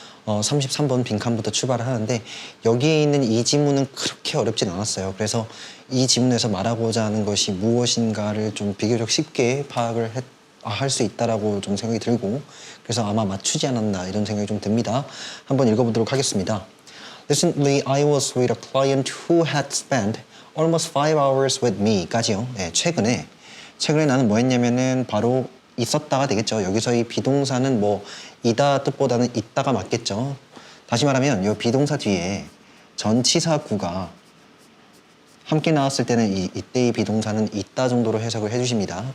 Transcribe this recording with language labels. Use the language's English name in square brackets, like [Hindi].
[Korean] 33번 빈칸부터 출발을 하는데 여기에 있는 이 지문은 그렇게 어렵진 않았어요. 그래서 이 지문에서 말하고자 하는 것이 무엇인가를 좀 비교적 쉽게 파악을 할 수 있다라고 좀 생각이 들고, 그래서 아마 맞추지 않았나 이런 생각이 좀 듭니다. 한번 읽어보도록 하겠습니다. [English] Recently, I was with a client who had spent almost 5 hours with me [Korean] 까지요. 네, 최근에 나는 뭐 했냐면은 바로 있었다가 되겠죠. 여기서 이 비동사는 뭐 이다 뜻보다는 있다가 맞겠죠. 다시 말하면 이 비동사 뒤에 전치사구가 함께 나왔을 때는 이때의 비동사는 있다 정도로 해석을 해주십니다.